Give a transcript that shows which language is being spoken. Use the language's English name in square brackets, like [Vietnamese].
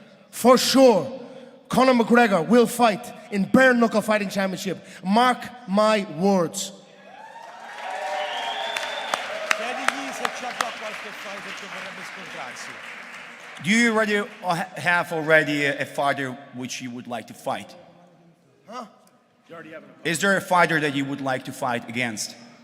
[English] For sure, Conor McGregor will fight in Bare Knuckle Fighting Championship. Mark my words. [Italian] Chiedigli se c'ha già qualche fighter che vorrebbe scontrarsi. [English] Do you have already a fighter which you would like to fight? Huh? Is there a fighter that you would like to fight against?